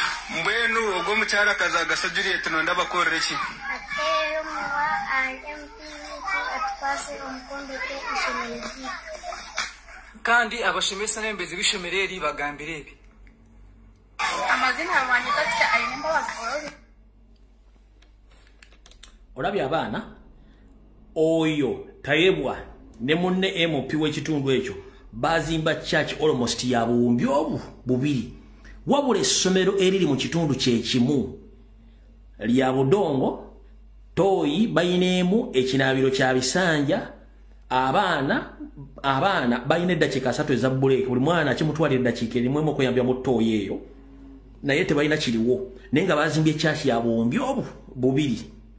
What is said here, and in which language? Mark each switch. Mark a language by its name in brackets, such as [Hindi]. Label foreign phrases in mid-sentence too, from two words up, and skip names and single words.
[Nyankole] Mbwenu ogwo omukyarakazi Agasha Juliet nonda bakorere ki? Ateyo muwa a M P wiki atwase omukondo ke isomero ryitu. Kandi abashomesa n'embezi b'isomero eri bagambire ebi. Amazina ya Wanyika Teacher Irene Mbabazi Paul. [Ganda] Olabye abaana, oyo Tayebwa ne munne M P w'ekitundu ekyo, bazimba [English] church almost [Ganda] ya buwumbi obu bubiri. Wabula essomero eriri mu kitundu kye kimu. lya Budongo, Toyi bayinemu ekinaabiro kya Bisanja, abaana, abaana bayina eddakiika asatu eza break, buli mwana kimutwalira eddakiika erimu emu okweyambira mu Toyi eyo, naye tebalina kiriwo, naye nga bazimbye church ya buwumbi obu, bubiri.